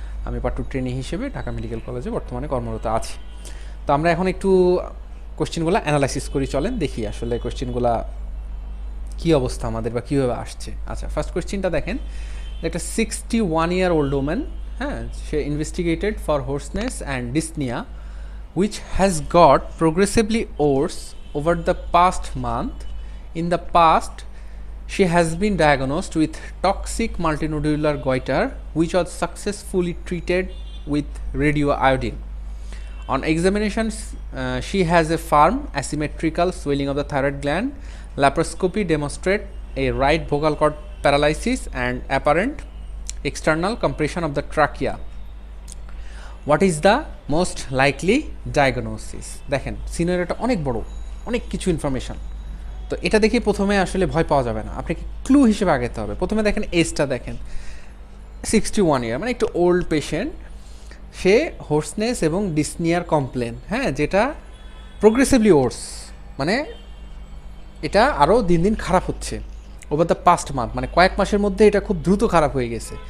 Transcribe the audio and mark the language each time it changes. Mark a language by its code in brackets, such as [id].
[bn] আমি part 2 trainee হিসেবে Dhaka medical কলেজে বর্তমানে কর্মরত আছি। তো আমরা এখন একটু কোশ্চেনগুলো অ্যানালাইসিস করি, চলেন দেখি আসলে কোশ্চেনগুলো কী অবস্থা আমাদের বা কীভাবে আসছে। আচ্ছা, ফার্স্ট কোশ্চেনটা দেখেন, একটা [en] 61-year-old woman, [bn] হ্যাঁ, সে [en] Investigated for hoarseness and dyspnoea which has got progressively worse over the past month. In the past, she has been diagnosed with toxic multinodular goiter, which was successfully treated with radioiodine. On examination, she has a firm asymmetrical swelling of the thyroid gland. Laparoscopy demonstrate a right vocal cord paralysis and apparent external compression of the trachea. What is the most likely diagnosis? [bn] দেখেন সিনারিওটা অনেক বড়, অনেক কিছু information. তো এটা দেখে প্রথমে আসলে ভয় পাওয়া যাবে না, আপনাকে ক্লু হিসেবে আগাতে হবে। প্রথমে দেখেন এজটা দেখেন, 61 ইয়ার, মানে একটু ওল্ড পেশেন্ট। সে হোর্সনেস এবং ডিসনিয়ার কমপ্লেন, হ্যাঁ, যেটা প্রোগ্রেসিভলি ওর্স, মানে এটা আরও দিন দিন খারাপ হচ্ছে [en] over the past month, [bn] মানে কয়েক মাসের মধ্যে এটা খুব দ্রুত খারাপ হয়ে গেছে।